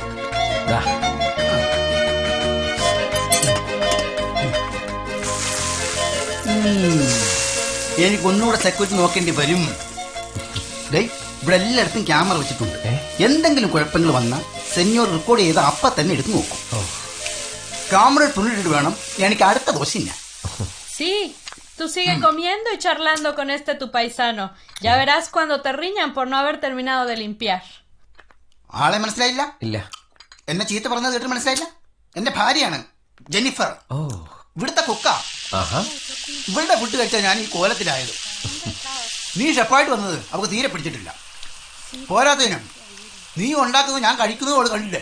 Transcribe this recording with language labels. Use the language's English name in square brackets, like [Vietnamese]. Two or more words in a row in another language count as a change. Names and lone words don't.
[Malayalam] എനിക്കൊന്നുകൂടെ സെക്യൂരിറ്റി നോക്കേണ്ടി വരും. ഇവിടെ എല്ലായിടത്തും ക്യാമറ വെച്ചിട്ടുണ്ട്. എന്തെങ്കിലും കുഴപ്പങ്ങൾ വന്നാൽ സെന്യോർ റെക്കോർഡ് ചെയ്ത് അപ്പ തന്നെ എടുത്ത് നോക്കും. ക്യാമറ തുണിട്ട് വേണം എനിക്ക് അടുത്ത ദോശ. [Spanish] Sí, tú sigue comiendo y charlando con tu paisano. Ya verás cuando te riñan por no haber terminado de limpiar. [Malayalam] ആളെ മനസ്സിലായില്ല? ഇല്ല. എന്നെ ചീത്ത പറഞ്ഞത് കേട്ട് മനസ്സിലായില്ല? എന്റെ ഭാര്യയാണ് ജെന്നിഫർ. ഇവിടുത്തെ കുക്ക. ഇവളുടെ ഫുഡ് കഴിച്ചാൽ ഞാൻ ഈ കോലത്തിലായത്. നീ ഷെഫായിട്ട് വന്നത് അവൾക്ക് തീരെ പിടിച്ചിട്ടില്ല. പോരാത്തതിനും നീ ഉണ്ടാക്കുന്നത് ഞാൻ കഴിക്കുന്നത് അവള് കണ്ടില്ലേ.